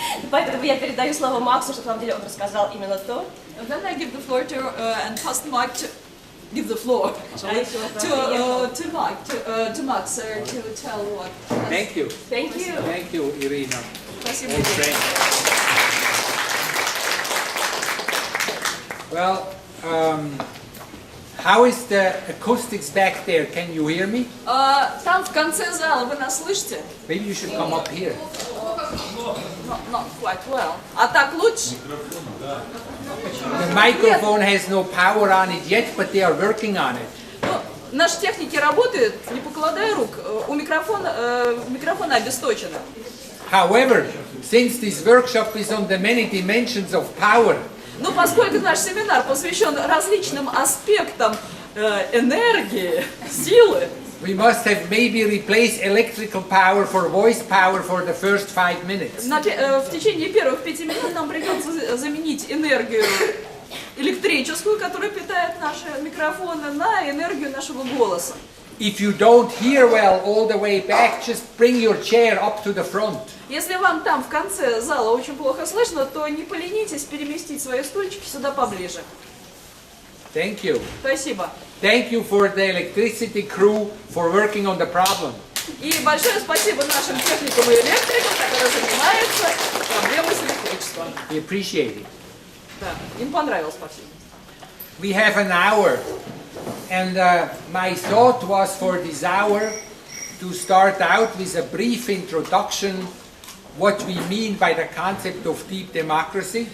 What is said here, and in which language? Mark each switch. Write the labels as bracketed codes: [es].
[ru] Поэтому я передаю слово Максу, чтобы на самом деле он рассказал именно то. [en] And then I give the floor to and pass the mic to give the floor actually, to Max sir, to tell what. Thank you. Thank you. Thank you, Irina. [ru] Спасибо. [en] Old friend. Well, how is the acoustics back there? Can you hear me? [ru] Там в конце зала вы нас слышите? [en] Maybe you should come up here. Not quite well. [ru] А так лучше? [en] The microphone has no power on it yet, but they are working on it. [ru] Ну, наши техники работают, не покладая рук. У микрофона обесточено. [en] However, since this workshop is on the many dimensions of power, [ru] Но поскольку наш семинар посвящен различным аспектам энергии, силы, [en] we must have maybe replaced electrical power for voice power for the first 5 minutes. [ru] в течение первых 5 минут нам придется заменить энергию электрическую, которая питает наши микрофоны, на энергию нашего голоса. [en] If you don't hear well all the way back, just bring your chair up to the front. [ru] Если вам там в конце зала очень плохо слышно, то не поленитесь переместить свои стульчики сюда поближе. [en] Thank you. [ru] Спасибо. [en] Thank you for the electricity crew for working on the problem. [ru] И большое спасибо нашим техникам и электрикам, которые занимаются проблемой с электричеством. [en] We appreciate it. [ru] Да, им понравилось, спасибо. [en] We have an hour, and my thought was for this hour to start out with a brief introduction what we mean by the concept of deep democracy.